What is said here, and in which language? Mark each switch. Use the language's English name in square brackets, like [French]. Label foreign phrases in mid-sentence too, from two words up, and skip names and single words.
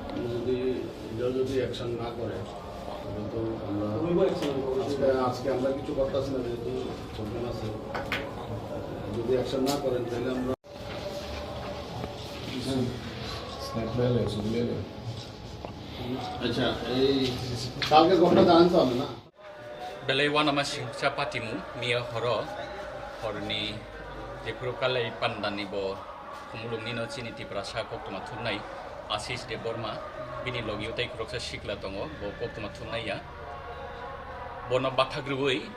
[Bangla] যদি যদি অ্যাকশন না করে তাহলে তো আমরা আজকে আমরা কিছু করতেছি না, যেহেতু প্রবলেম আছে। যদি অ্যাকশন না করেন তাহলে আমরা আচ্ছা এই কালকে ঘটনা জানেন তো আমি না [Kok Borok] Belai wana masih capatimu mia horo horni jepuru kalai pandani bo kumulung nino chini tiprasa koktuma thunai asis de borma bini logi utai kroksa shikla tongo bo koktuma thunai ya bono bathagrui